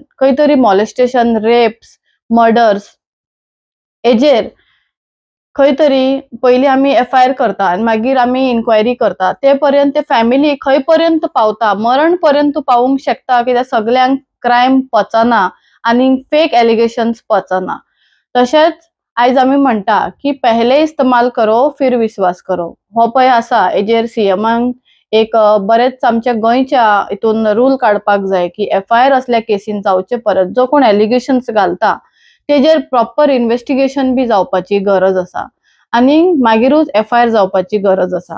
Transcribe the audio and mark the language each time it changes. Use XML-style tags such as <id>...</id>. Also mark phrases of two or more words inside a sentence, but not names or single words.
<kok>खंय तरी</kok> <en>molestation, rapes, murders</en> <kok>हेजेर खंय तरी पयली आमी FIR करता आनी मागीर आमी इन्क्वायरी करता, ते पर्यंत ते फॅमिली खंय पर्यंत पावता, मरण पर्यंत पावूंक शकता, कित्याक सगळ्यांक क्राइम पचना आनी</kok> <en>fake allegations</en> <kok>पचना। तशेंच आयज आमी म्हणटा की</kok> <hi>पहले इस्तेमाल करो फिर विश्वास करो,</hi> <kok>हो पळय आसा हेजेर CMान एक बरेच आमच्या गोंयच्या हितून रूल काडपाक जाय की FIR असल्या केसीन जावचे परत जो कोण एलिगेशन्स घालता तेजेर</kok> <en>proper investigation</en> <kok>बी जावपाची गरज आसा आनी मागीरूच FIR जावपाची गरज आसा।</kok>